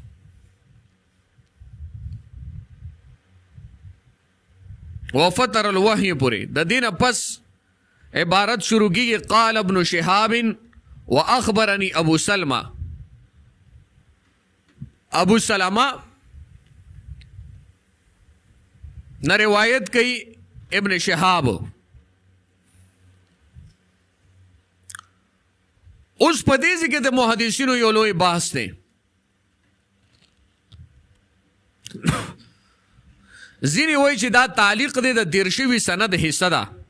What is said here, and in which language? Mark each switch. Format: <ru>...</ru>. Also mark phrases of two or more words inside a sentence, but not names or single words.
<ar>وفتر الوحی</ar> <ps>پوری د دینه پس عبارت شروع کیږي</ps> <ar>قال ابن شهاب واخبرني ابو سلمہ.</ar> <ps>ابو سلمہ نه روایت کوي ابن شهاب. اوس په دې ځای کې د محدثینو یو لوی بحث دی. ځینې وایي چې دا تعلیق دی د تیر شوي سند حصه ده.</ps>